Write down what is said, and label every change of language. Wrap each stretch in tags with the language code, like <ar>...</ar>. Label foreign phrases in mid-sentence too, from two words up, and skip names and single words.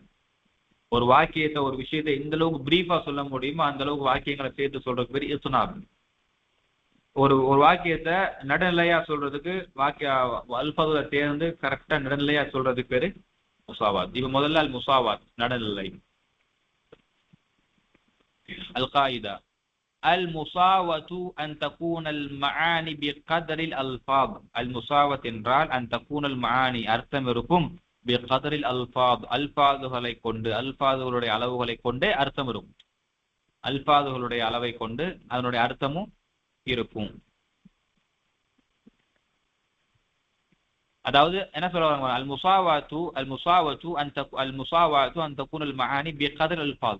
<ta>ஒரு வாக்கியத்தை ஒரு விஷயத்தை எந்த அளவுக்கு பிரீஃபா சொல்ல முடியுமோ அந்த அளவுக்கு வாக்கியங்களை சேர்த்து சொல்றது பேர் இத்னாப். ஒரு ஒரு வாக்கியத்தை நடுநிலையா சொல்றதுக்கு வாக்கிய அல்பாதுகளை தேர்ந்து கரெக்டா நடுநிலையா சொல்றதுக்கு பேரு முசாவாத். இப்ப முதல்ல அல் முசாவாத் நடுநிலை.</ta> <ar>القاعدة المساواة أن تكون المعاني بقدر الألفاظ.</ar> <ta>المساواة என்றால்</ta> <ar>أن تكون المعاني</ar> <ta>அர்த்தம் இருக்கும்</ta> <ar>بقدر الألفاظ</ar> <ta>அல்பாதுகளை கொண்டு, அல்பாதுகளுடைய அளவுகளை கொண்டே அர்த்தம் இருக்கும். அல்பாதுகளுடைய அளவை கொண்டு அதனுடைய அர்த்தமும் இருக்கும். அதாவது என்ன சொல்றாங்க?</ta> <ar>المساواة أن تكون المعاني بقدر الألفاظ.</ar>